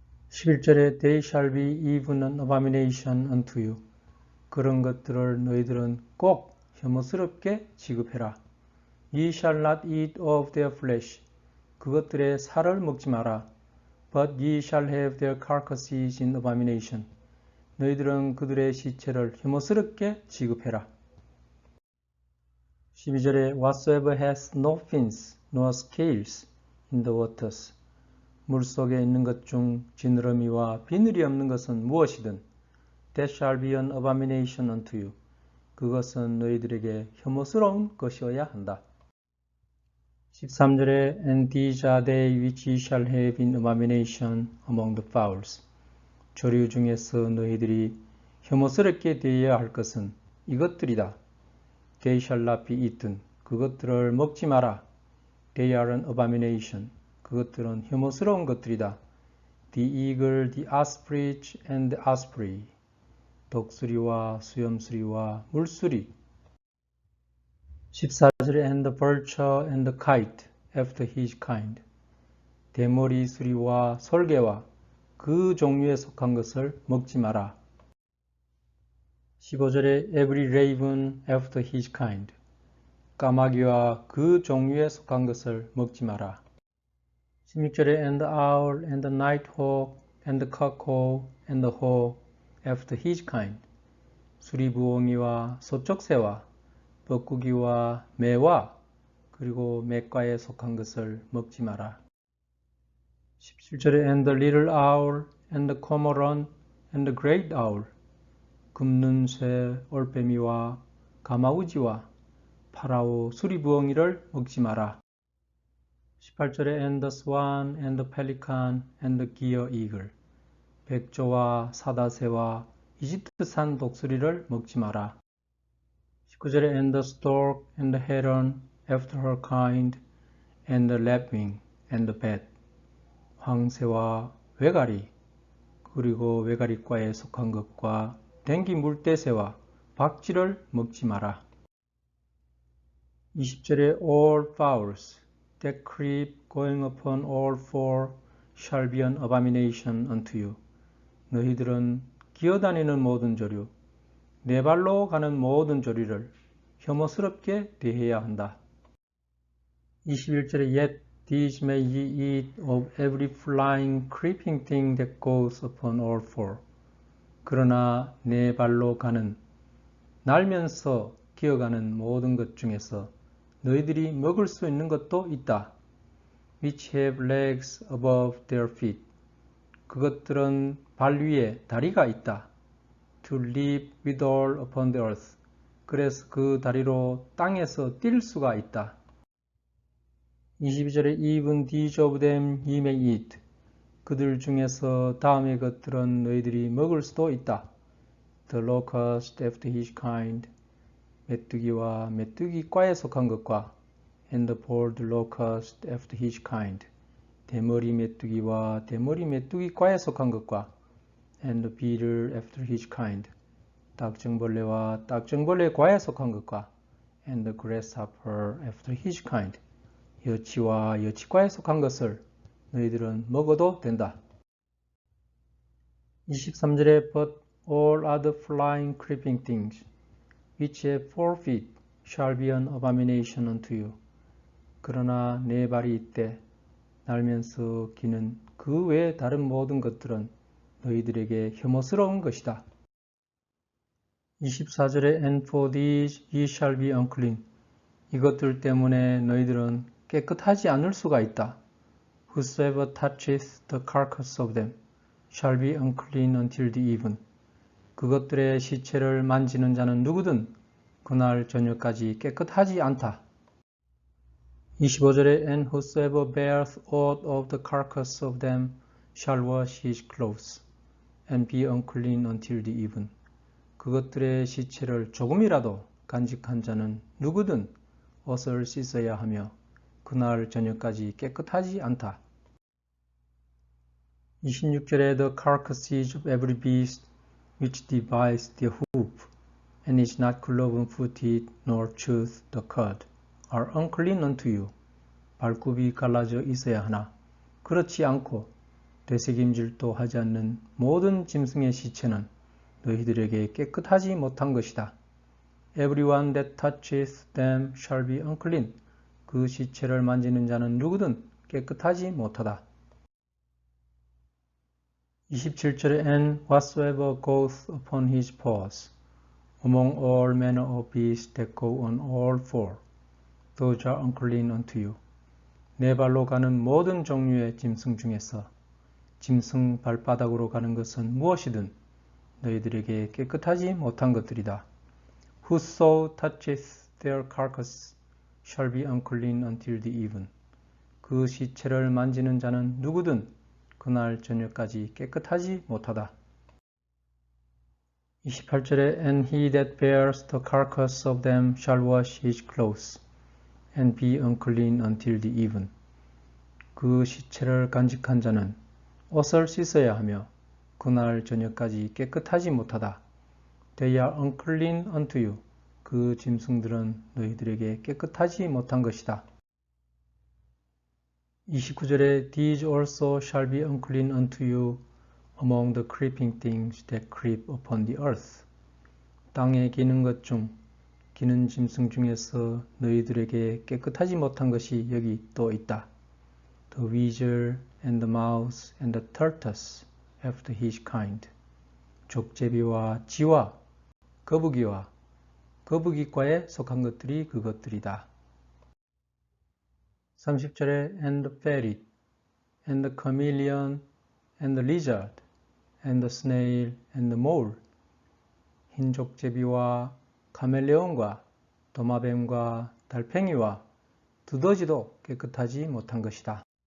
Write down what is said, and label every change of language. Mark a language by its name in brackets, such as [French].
[English] 11절에 They shall be even an abomination unto you. [Korean] 그런 것들을 너희들은 꼭 혐오스럽게 취급해라. [English] Ye shall not eat of their flesh. [Korean] 그것들의 살을 먹지 마라. [English] But ye shall have their carcasses in abomination. [Korean] 너희들은 그들의 시체를 혐오스럽게 취급해라. [English] 12절에 Whatsoever hath no fins nor scales in the waters. [Korean] 물속에 있는 것 중 지느러미와 비늘이 없는 것은 무엇이든 [English] That shall be an abomination unto you. [Korean] 그것은 너희들에게 혐오스러운 것이어야 한다. [English] 13절에 And these are they which ye shall have in abomination among the fowls. [Korean] 조류 중에서 너희들이 혐오스럽게 대해야 할 것은 이것들이다. [English] They shall not be eaten. [Korean] 그것들을 먹지 마라. [English] They are an abomination. [Korean] 그것들은 혐오스러운 것들이다. [English] The eagle, the osprey, and the osprey. [Korean] 독수리와 수염수리와 물수리. [English] 14절에 And the vulture and the kite after his kind. [Korean] 대머리 수리와 솔개와 그 종류에 속한 것을 먹지 마라. [English] 15절에 Every raven after his kind. [Korean] 까마귀와 그 종류에 속한 것을 먹지 마라. [English] 16절에 And the owl and the nighthawk and the cuckoo and the hawk after his kind. [Korean] 수리부엉이와 소쩍새와 뻐꾸기와 매와 그리고 매과에 속한 것을 먹지 마라. [English] 17절에 And the little owl and the cormorant and the great owl. [Korean] 굽는 새, 올빼미와 가마우지와 파라오 수리부엉이를 먹지 마라. [English] 18절에 And the swan and the pelican and the gier eagle. [Korean] 백조와 사다새와 이집트산 독수리를 먹지 마라. [English] 19절에 And the stork and the heron after her kind and the lapwing and the bat. [Korean] 황새와 외가리 그리고 외가리과에 속한 것과 댕기 물대새와 박쥐를 먹지 마라. [English] 20절에 All fowls that creep going upon all four shall be an abomination unto you. [Korean] 너희들은 기어다니는 모든 조류, 네 발로 가는 모든 조류를 혐오스럽게 대해야 한다. [English] 21절에 Yet these may ye eat of every flying, creeping thing that goes upon all four. [Korean] 그러나 네 발로 가는, 날면서 기어가는 모든 것 중에서 너희들이 먹을 수 있는 것도 있다. [English] Which have legs above their feet. [Korean] 그것들은 발 위에 다리가 있다. [English] To leap withal upon the earth. [Korean] 그래서 그 다리로 땅에서 뛸 수가 있다. [English] 22절에 Even these of them ye may eat. [Korean] 그들 중에서 다음의 것들은 너희들이 먹을 수도 있다. [English] The locust after his kind. [Korean] 메뚜기와 메뚜기과에 속한 것과 [English] And the boiled locust after his kind. [Korean] 대머리 메뚜기와 대머리 메뚜기과에 속한 것과 [English] And the beetle after his kind. [Korean] 딱정벌레와 딱정벌레과에 속한 것과 [English] And the grasshopper after his kind. [Korean] 여치와 여치과에 속한 것을 너희들은 먹어도 된다. [English] 23절에 But all other flying creeping things which have 4 feet shall be an abomination unto you. [Korean] 그러나 네 발이 있되 날면서 기는 그 외의 다른 모든 것들은 너희들에게 혐오스러운 것이다. [English] 24절에 And for these ye shall be unclean. [Korean] 이것들 때문에 너희들은 깨끗하지 않을 수가 있다. [English] Whosoever toucheth the carcass of them shall be unclean until the even. [Korean] 그것들의 시체를 만지는 자는 누구든 그날 저녁까지 깨끗하지 않다. [English] 25절에 And whosoever beareth aught of the carcass of them shall wash his clothes and be unclean until the even. [Korean] 그것들의 시체를 조금이라도 간직한 자는 누구든 옷을 씻어야 하며 그날 저녁까지 깨끗하지 않다. [English] 26절에 The carcasses of every beast which divides their hoof and is not cloven-footed nor cheweth the cud are unclean unto you. [Korean] 발굽이 갈라져 있어야 하나 그렇지 않고 되새김질도 하지 않는 모든 짐승의 시체는 너희들에게 깨끗하지 못한 것이다. [English] Everyone that toucheth them shall be unclean. [Korean] 그 시체를 만지는 자는 누구든 깨끗하지 못하다. [English] 27절에 And whatsoever goeth upon his paws among all manner of beasts that go on all four, those are unclean unto you. [Korean] 네 발로 가는 모든 종류의 짐승 중에서 짐승 발바닥으로 가는 것은 무엇이든 너희들에게 깨끗하지 못한 것들이다. [English] Whoso toucheth their carcass shall be unclean until the even. [Korean] 그 시체를 만지는 자는 누구든 그날 저녁까지 깨끗하지 못하다. [English] 28절에 And he that bears the carcass of them shall wash his clothes and be unclean until the even. [Korean] 그 시체를 간직한 자는 옷을 씻어야 하며 그날 저녁까지 깨끗하지 못하다. [English] They are unclean unto you. [Korean] 그 짐승들은 너희들에게 깨끗하지 못한 것이다. [English] 29절에 These also shall be unclean unto you among the creeping things that creep upon the earth. [Korean] 땅에 기는 것 중, 기는 짐승 중에서 너희들에게 깨끗하지 못한 것이 여기 또 있다. [English] The weasel and the mouse and the tortoise after his kind. [Korean] 족제비와 쥐와 거북이와 거북이과에 속한 것들이 그것들이다. [English] 30절에 And the ferret, and the chameleon, and the lizard, and the snail, and the mole. [Korean] 흰족제비와 카멜레온과 도마뱀과 달팽이와 두더지도 깨끗하지 못한 것이다.